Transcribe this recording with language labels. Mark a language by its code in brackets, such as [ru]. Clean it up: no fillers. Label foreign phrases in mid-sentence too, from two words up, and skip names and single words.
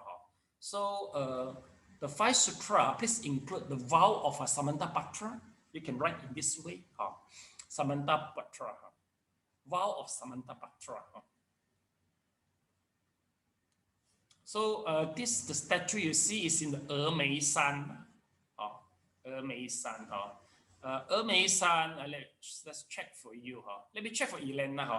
[en] So the 5 sutra, please include the vow of a Samantabhatra. You can write in this way. Samantabhadra. Vow of Samantabhadra. So this the statue you see is in the Ermei-san. Ermei-san. Ermei-san. Let's check for you. Let me check for Elena.